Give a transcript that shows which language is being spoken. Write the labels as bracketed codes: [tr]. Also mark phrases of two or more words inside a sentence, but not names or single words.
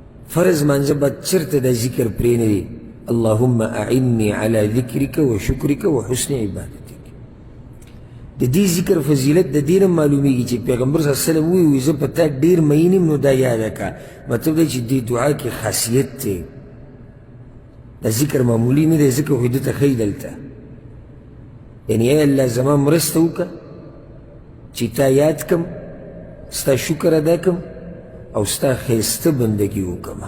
[ps] فرض مانزه بعد چرته دا ذکر پرې نه دی [ar] اللهم اعني على ذکرک و شکرک و حسن عبادتک. [ps] د دې ذکر فضیلت د دې نه معلومیږي چې پیغمبر [ar] صلی الله علیه وسلم [ps] وایي زه په تا ډېر مین یم نو دا یاده کړه. مطلب دی چې دې دعا کې خاصیت دی، دا ذکر معمولی نه دی، ځکه خو یې دته ښیي دلته یعنی ای الله زما مرسته وکړه چې تا یاد کړم، ستا شکر ادا کړم او ستا ښایسته بندګي وکړمه.